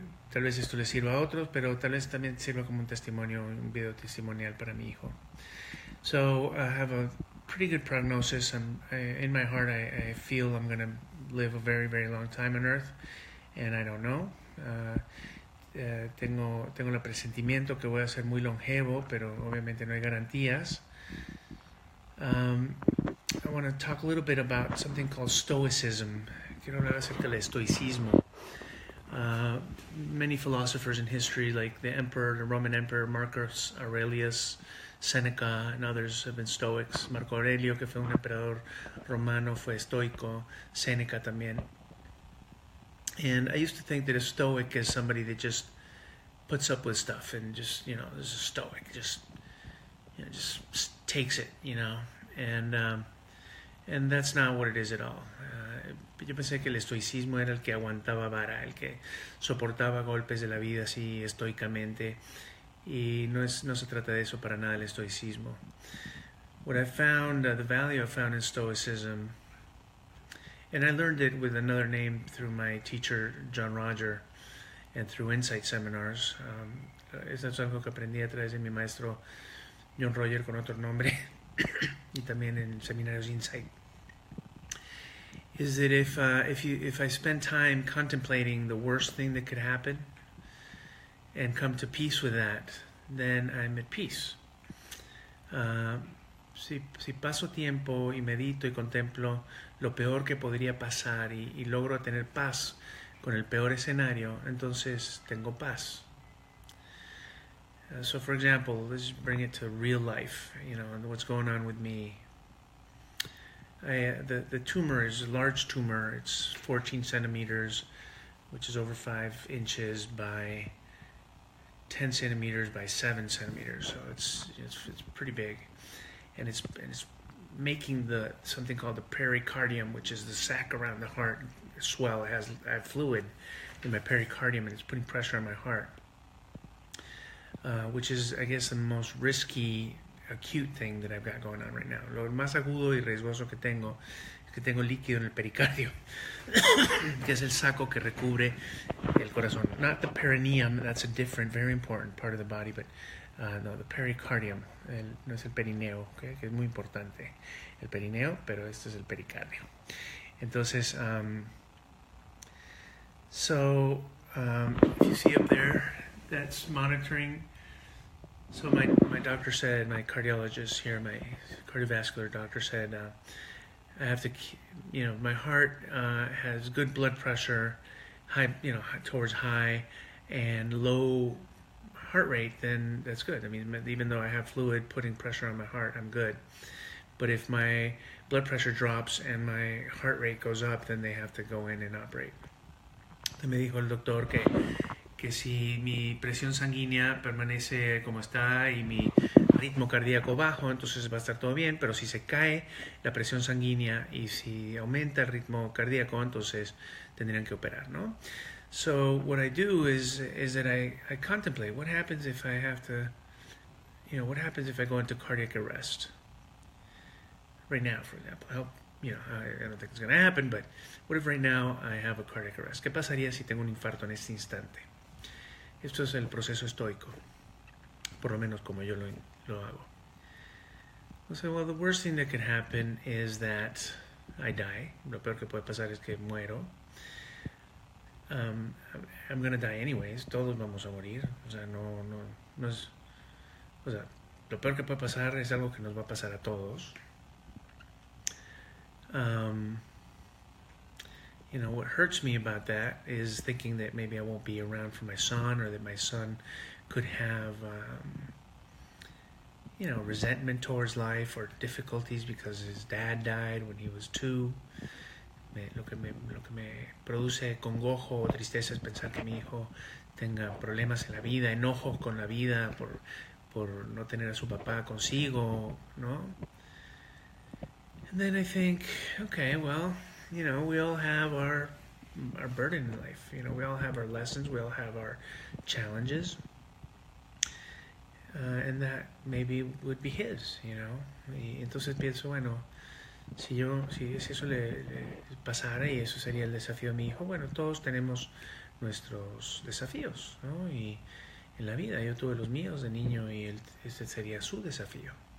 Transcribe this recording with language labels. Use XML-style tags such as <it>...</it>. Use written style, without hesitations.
<es>Tal vez esto le sirva a otros, pero tal vez también sirva como un testimonio, un video testimonial para mi hijo.</es> <en>So I have a pretty good prognosis. In my heart, I feel I'm going to live a very, very long time on earth, and I don't know.</en> <es>Tengo el presentimiento que voy a ser muy longevo, pero obviamente no hay garantías.</es> <en>I want to talk a little bit about something called Stoicism.</en> <es>Quiero hablar acerca del estoicismo.</es> <en>Many philosophers in history, like the Roman Emperor Marcus Aurelius, Seneca and others have been Stoics.</en> <es>Marco Aurelio, que fue un emperador romano, fue estoico. Seneca también.</es> <en>And I used to think that a Stoic is somebody that just puts up with stuff and just, is a Stoic, just takes it, and that's not what it is at all.</en> <es>Yo pensé que el estoicismo era el que aguantaba vara, el que soportaba golpes de la vida así estoicamente, y no se trata de eso para nada el estoicismo.</es> <en>What I found, the value I found in Stoicism, and I learned it with another name through my teacher John Roger and through Insight Seminars.</en> <es>Eso es algo que aprendí a través de mi maestro John Roger con otro nombre y también en seminarios Insight.</es> <en>Is that if I spend time contemplating the worst thing that could happen and come to peace with that, then I'm at peace.</en> <es>Si paso tiempo y medito y contemplo lo peor que podría pasar y logro tener paz con el peor escenario, entonces tengo paz.</es> <en>So for example, let's bring it to real life, and what's going on with me. The tumor is a large tumor. It's 14 centimeters, which is over 5 inches by 10 centimeters by 7 centimeters. So it's pretty big, and it's making something called the pericardium, which is the sac around the heart, swell. I have fluid in my pericardium, and it's putting pressure on my heart, which is, I guess, the most risky acute thing that I've got going on right now.</en> <es>Lo más agudo y riesgoso que tengo es que tengo líquido en el pericardio, que es el saco que recubre el corazón.</es> <en>Not the perineum, that's a different, very important part of the body, but no, the pericardium,</en> <es>no es el perineo, okay, que es muy importante. El perineo, pero este es el pericardio. Entonces,</es> <en>if you see up there, that's monitoring. So my doctor said, my cardiologist here, my cardiovascular doctor said, I have to, my heart has good blood pressure, high, towards high, and low heart rate, then that's good. I mean, even though I have fluid putting pressure on my heart, I'm good. But if my blood pressure drops and my heart rate goes up, then they have to go in and operate.</en> <es>Entonces me dijo el doctor que si mi presión sanguínea permanece como está y mi ritmo cardíaco bajo, entonces va a estar todo bien, pero si se cae la presión sanguínea y si aumenta el ritmo cardíaco, entonces tendrían que operar, ¿no?</es> <en>So what I do is that I contemplate what happens if I have to, what happens if I go into cardiac arrest right now, for example. I don't think it's going to happen, but what if right now I have a cardiac arrest?</en> <es>¿Qué pasaría si tengo un infarto en este instante? Esto es el proceso estoico, por lo menos como yo lo hago.</es> <en>So, well, the worst thing that could happen is that I die.</en> <es>Lo peor que puede pasar es que muero.</es> <en>I'm going to die anyways.</en> <es>Todos vamos a morir. O sea, no es... O sea, lo peor que puede pasar es algo que nos va a pasar a todos.</es> <en>What hurts me about that is thinking that maybe I won't be around for my son, or that my son could have, resentment towards life or difficulties because his dad died when he was 2.</en> <es>Lo que me produce congojo o tristeza es pensar que mi hijo tenga problemas en la vida, enojos con la vida por no tener a su papá consigo, ¿no?</es> <en>And then I think, okay, well, we all have our burden in life. We all have our lessons. We all have our challenges. And that maybe would be his,</en> <es>Y entonces pienso, bueno, si eso le pasara y eso sería el desafío de mi hijo, bueno, todos tenemos nuestros desafíos, ¿no? Y en la vida yo tuve los míos de niño y este sería su desafío.</es>